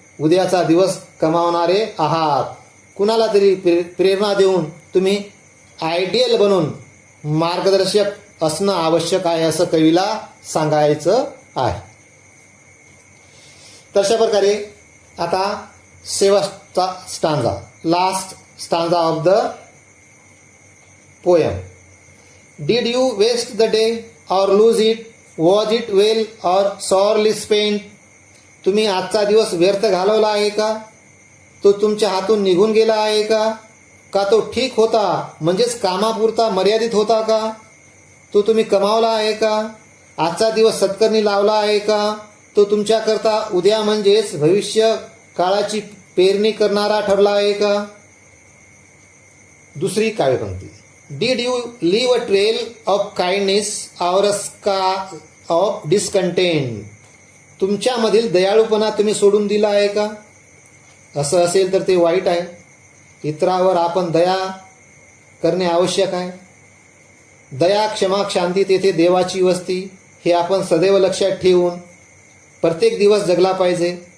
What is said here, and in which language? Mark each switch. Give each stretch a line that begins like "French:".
Marathi: उद्याचा दिवस कमावणारे आहात. कुणाला तरी प्रेरणा देऊन तुम्ही आयडियल बनून मार्गदर्शक असणं आवश्यक आहे असं कवीला सांगायचं आहे. तर अशा प्रकारे आता शेवटचा stanza,
English: Last stanza of the poem. Did you waste the day or lose it? Was it well or sorrily spent?
Marathi: तुम्ही आजचा दिवस व्यर्थ घालवला आहे का? तो तुमच्या हातून निघून गेला आहे का? का तो ठीक होता म्हणजेच कामापुरता मर्यादित होता का? तो तुम्ही कमावला आहे का? आजचा दिवस सत्कारणी लावला आहे का? तो तुमच्याकरता उद्या म्हणजेच भविष्य काळाची पेरणी करणारा ठरला आहे का? दुसरी काव्यपंक्ती.
English: Did you leave a trail of kindness or a scar of discontent?
Marathi: तुमच्यामधील दयाळूपणा तुम्ही सोडून दिला आहे का? असं असेल तर ते वाईट आहे. इतरावर आपण दया करणे आवश्यक आहे. दया, क्षमा, शांती तेथे देवाची वस्ती हे आपण सदैव लक्षात ठेवून प्रत्येक दिवस जगला पाहिजे.